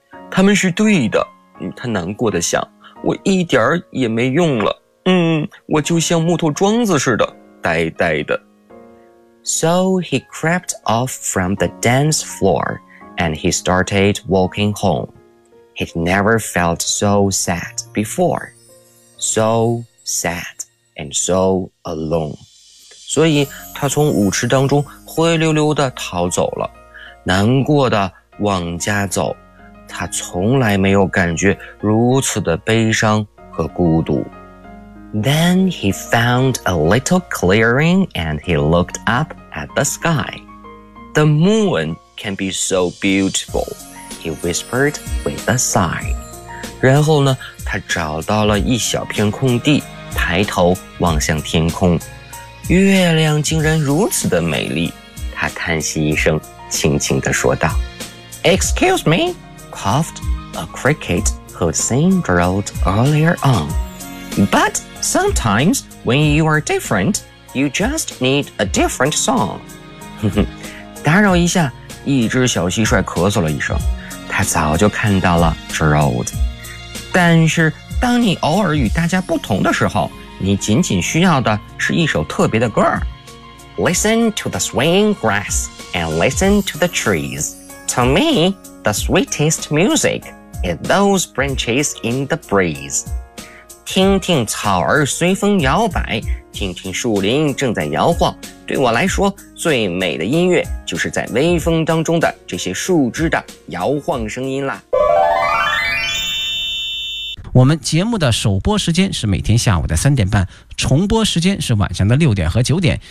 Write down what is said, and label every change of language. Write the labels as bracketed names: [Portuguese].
[Chinese] 他们是对的，他难过的想，我一点儿也没用了。我就像木头桩子似的，呆呆的。 [English] So he crept off from the dance floor, and he started walking home. He'd never felt so sad before. So sad and so alone. [Chinese] 所以他从舞池当中灰溜溜地逃走了。难过的往家走，他从来没有感觉如此的悲伤和孤独。 [English] Then he found a little clearing and he looked up at the sky. The moon can be so beautiful, he whispered with a sigh. [Chinese] 然后呢，他找到了一小片空地，抬头望向天空。月亮竟然如此的美丽，他叹息一声。轻轻地说道 [English] Excuse me, coughed a cricket who'd seen Gerald earlier on. But sometimes when you are different, you just need a different song. [Chinese] 打扰一下，一只小蟋蟀咳嗽了一声，他早就看到了 Gerald. 但是当你偶尔与大家不同的时候，你仅仅需要的是一首特别的歌。 [English] Listen to the swaying grass. And listen to the trees. To me, the sweetest music is those branches in the breeze. [Chinese] 听听草儿随风摇摆，听听树林正在摇晃。对我来说，最美的音乐就是在微风当中的这些树枝的摇晃声音啦。我们节目的首播时间是每天下午的3:30，重播时间是晚上的6:00和9:00。